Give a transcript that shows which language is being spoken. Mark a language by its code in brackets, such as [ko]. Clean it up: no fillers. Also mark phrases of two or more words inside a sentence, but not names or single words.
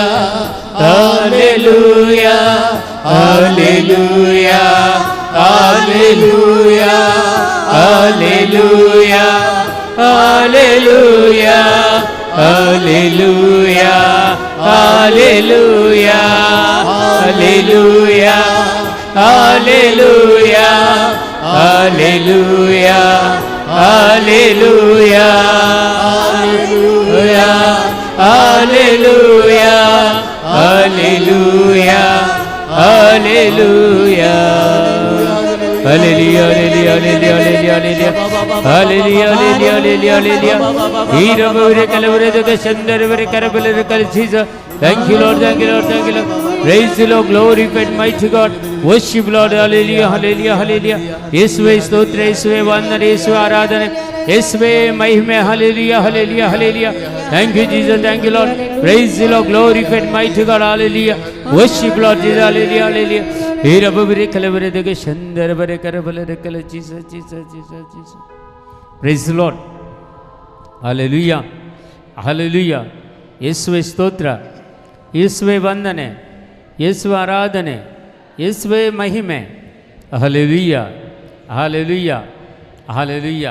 [kn] ಹಾಲೆಲೂಯಾ ಹಾಲೆಲೂಯಾ ಹಾಲೆಲೂಯಾ ಹಾಲೆಲೂಯಾ ಹಾಲೆಲೂಯಾ ಹಾಲೆಲೂಯಾ ಹಾಲೆಲೂಯಾ ಹಾಲೆಲೂಯಾ ಹಾಲೆಲೂಯಾ ಹಾಲೆಲೂಯಾ ಹಾಲೆಲೂಯಾ ಹಾಲೆಲೂಯಾ ಹಾಲೆಲೂಯಾ ಹಾಲೆಲೂಯಾ ಹಾಲೆಲೂಯಾ ಹಾಲೆಲೂಯಾ [en] hallelujah, hallelujah, hallelujah, hallelujah, hallelujah. Hirabure kalabure doge shandarure karabule kal Jesus. Thank you Lord, thank you Lord, thank you Lord. Praise the Lord, glorified mighty God. Worship Lord, hallelujah, hallelujah, hallelujah. [kn] ಯೇಸುವೇ ಸ್ತೋತ್ರ, ಯೇಸುವೇ ವಂದನೆ, ಯೇಸುವೇ ಆರಾಧನೆ, ಯೇಸುವೇ ಮಹಿಮೆ, [en] hallelujah, hallelujah, hallelujah. Thank you Jesus, thank you Lord. Praise the Lord, glorified mighty God, hallelujah. Worship Lord Jesus, hallelujah, hallelujah. Hirabure kalabure doge shandarure karabule kal Jesus, Jesus, Jesus, Jesus. Praise the Lord, hallelujah, hallelujah. [kn] ಯೇಸುವೇ ಸ್ತೋತ್ರ, ಯೇಸುವೇ ವಂದನೆ, ಯೇಸುವೇ ಆರಾಧನೆ, ಯೇಸುವೇ ಮಹಿಮೆ, ಹಲ್ಲೆಲೂಯಾ, ಹಲ್ಲೆಲೂಯಾ, ಹಲ್ಲೆಲೂಯಾ.